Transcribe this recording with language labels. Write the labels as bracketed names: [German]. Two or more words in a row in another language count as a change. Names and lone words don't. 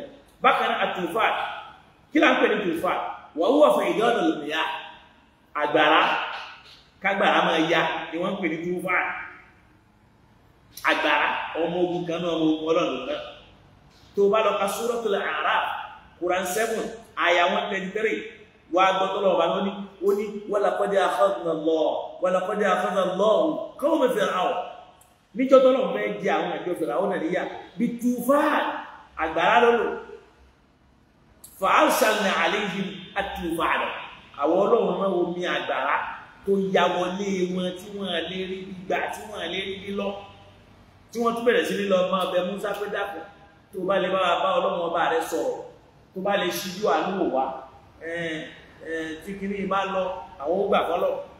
[Yoruba] bákan náà Tufan kí là ń pè ní Tufan wọ́wọ́ fẹ̀ ìdọ́nà lòmìyà àgbàrá kágbàrá máa ya ni wọ́n ń pè ní Tufan àgbàrá ọmọ ogun kan náà ọmọ ogun ọlọ́run náà tó bá lọ ka Suratul A'raf Quran 7 aya 133 wà gbọ́tọ̀ lọ́wọ́ bá lọ́ní ó ní [Arabic] ولقد أخذنا الله قوم فرعون [Yoruba] níjọ́ tó lọ́wọ́ fẹ́ jẹ àwọn àjọ Fir'aun náà níyà bí tufan àgbàrá lọ́lọ́ [Arabic] فأرسلنا عليهم الطوفان [Yoruba] àwọn ọlọ́run náà omi àgbàrá tó ya wọlé wọn tí wọ́n lè rí gbígbà tí wọ́n lè rí lílọ tí wọ́n tún bẹ̀rẹ̀ sí lílọ máa bẹ Musa pé dàpọ̀ tó bá lè bá ọlọ́run ọba rẹ̀ sọ̀rọ̀ tó bá lè ṣíjú àánú wá tí kìíní bá lọ àwọn ó gbà kọ́lọ̀